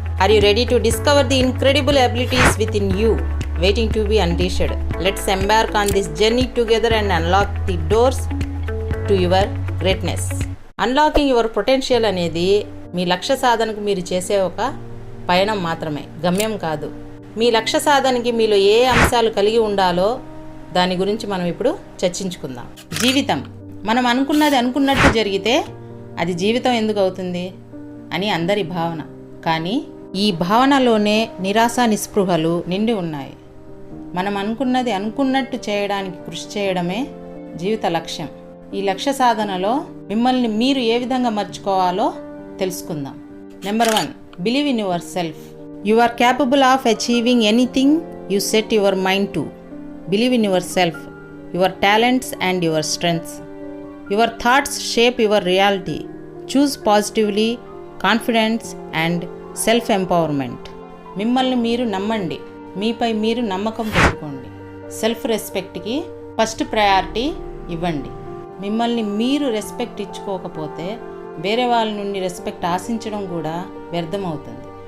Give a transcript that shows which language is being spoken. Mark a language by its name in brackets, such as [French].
[English] Are you ready to discover the incredible abilities within you waiting to be unleashed? Let's embark on this journey together and unlock the doors to your greatness. Unlocking your potential [Telugu] అనేది మీ లక్ష్య సాధనకు మీరు చేసే ఒక పయనం మాత్రమే, గమ్యం కాదు. మీ లక్ష్య సాధనకి మీలో ఏ అంశాలు కలిగి ఉండాలో దాని గురించి మనం ఇప్పుడు చర్చించుకుందాం. జీవితం మనం అనుకున్నది అనుకున్నట్టు జరిగితే అది జీవితం ఎందుకు అవుతుంది అని అందరి భావన. కానీ ఈ భావనలోనే నిరాశ నిస్పృహలు నిండి ఉన్నాయి. మనం అనుకున్నది అనుకున్నట్టు చేయడానికి కృషి చేయడమే జీవిత లక్ష్యం. ఈ లక్ష్య సాధనలో మిమ్మల్ని మీరు ఏ విధంగా మర్చుకోవాలో తెలుసుకుందాం. [English] Number 1, believe in your self. You are capable of achieving anything you set your mind to. Believe in your self, your talents and your strengths. Your thoughts shape your reality. Choose positively, confidence and self-empowerment. [Telugu] మిమ్మల్ని మీరు నమ్మండి, మీపై మీరు నమ్మకం పెట్టుకోండి. Self రెస్పెక్ట్కి first priority ఇవ్వండి. మిమ్మల్ని మీరు రెస్పెక్ట్ ఇచ్చుకోకపోతే వేరే వాళ్ళ నుండి రెస్పెక్ట్ ఆశించడం కూడా వ్యర్థమవుతుంది.